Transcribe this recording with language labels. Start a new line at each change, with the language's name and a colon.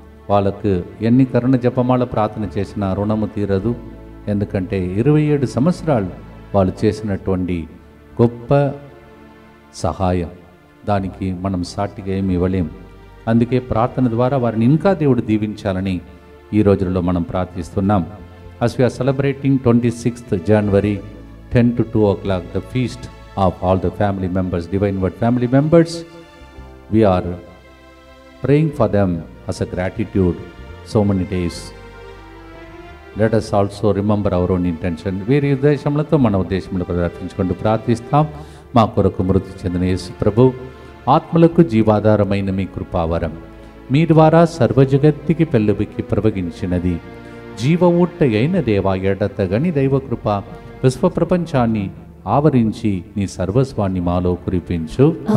Telugu: వాళ్ళకు ఎన్ని కరుణ జపమాల ప్రార్థన చేసినా రుణము తీరదు. ఎందుకంటే 27 సంవత్సరాలు వాళ్ళు చేసినటువంటి గొప్ప సహాయం, దానికి మనం సాటిగా ఏమి ఇవ్వలేం. అందుకే ప్రార్థన ద్వారా వారిని ఇంకా దేవుడు దీవించాలని ఈ రోజుల్లో మనం ప్రార్థిస్తున్నాం.
English: as we are celebrating 26th January 10 to 2 o'clock the feast of all the family members, Divine Word family members, we are praying for them as a gratitude so many days. Let us also remember our own intention.
Telugu: వీరి ఉద్దేశములతో మన ఉద్దేశములు ప్రదర్శించుకుంటూ ప్రార్థిస్తాం. మా కొరకు మృతి చెందిన యేసు ప్రభు ఆత్మలకు జీవాధారమైన మీ కృపావరం మీ ద్వారా సర్వజగత్తికి పెళ్ళుబికి ప్రవగించినది. జీవ ఊట అయిన దేవా, ఎడతగని దైవకృప విశ్వ ప్రపంచాన్ని ఆవరించి నీ సర్వస్వాన్ని మాలో కురిపించు.